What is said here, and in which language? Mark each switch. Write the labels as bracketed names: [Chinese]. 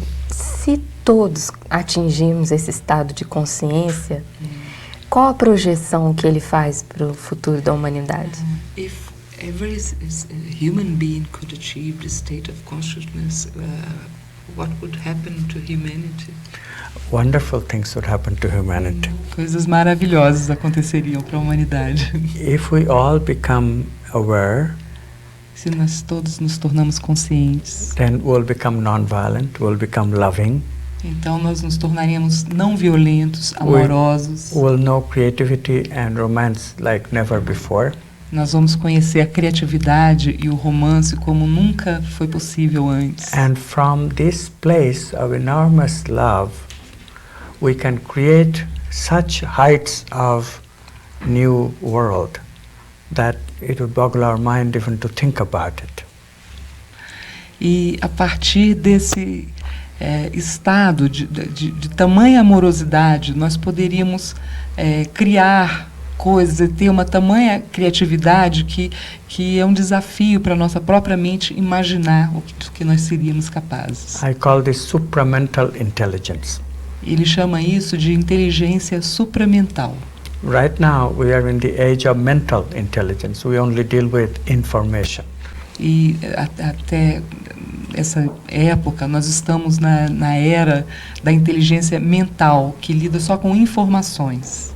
[Portuguese] Se todos atingirmos esse estado de consciência, qual a projeção que ele faz para o futuro da humanidade? [English] If every human being could achieve this state of consciousness, what would happen to humanity? wonderful things would happen to humanity. [Portuguese] Coisas maravilhosas aconteceriam para a humanidade. [English] If we all become aware, [Portuguese] Se nós todos nos tornamos conscientes, [English] then we'll become non-violent, we'll become loving, [Portuguese] então nós nos tornaríamos não violentos, amorosos. [English] we'll know creativity and romance like never before. [Portuguese] Nós vamos conhecer a criatividade e o romance como nunca foi possível antes. [English] And from this place of enormous love, we can create such heights of new world that it would boggle our mind even to think about it. [Portuguese] E a partir desse estado de tamanha amorosidade, nós poderíamos criar coisas e ter uma tamanha criatividade que é um desafio para a nossa própria mente imaginar o que nós seríamos capazes. [English] I call this supramental intelligence. [Portuguese] Ele chama isso de inteligência supramental. [English] Right now we are in the age of mental intelligence. We only deal with information. [Portuguese] E até essa época nós estamos na era da inteligência mental, que lida só com informações.